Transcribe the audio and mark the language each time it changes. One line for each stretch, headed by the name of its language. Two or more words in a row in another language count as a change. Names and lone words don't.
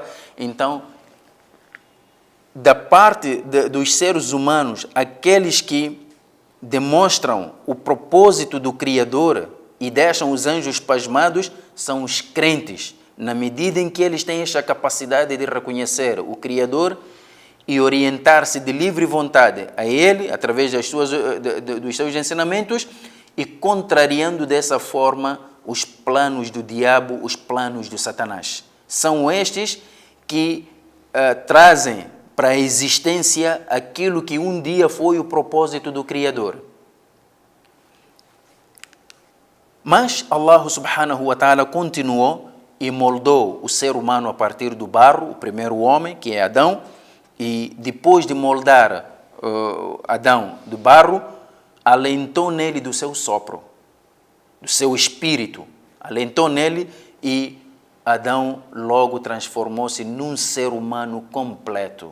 Portuguese: Então, da parte dos seres humanos, aqueles que demonstram o propósito do Criador e deixam os anjos pasmados, são os crentes, na medida em que eles têm esta capacidade de reconhecer o Criador e orientar-se de livre vontade a Ele, através dos seus ensinamentos, e contrariando dessa forma os planos do diabo, os planos do Satanás. São estes que trazem para a existência aquilo que um dia foi o propósito do Criador. Mas
Arabic: الله سبحانه وتعالى
Portuguese: continuou e moldou o ser humano a partir do barro, o primeiro homem, que é Adão, e depois de moldar Adão do barro, alentou nele do seu sopro, do seu espírito, alentou nele e Adão logo transformou-se num ser humano completo.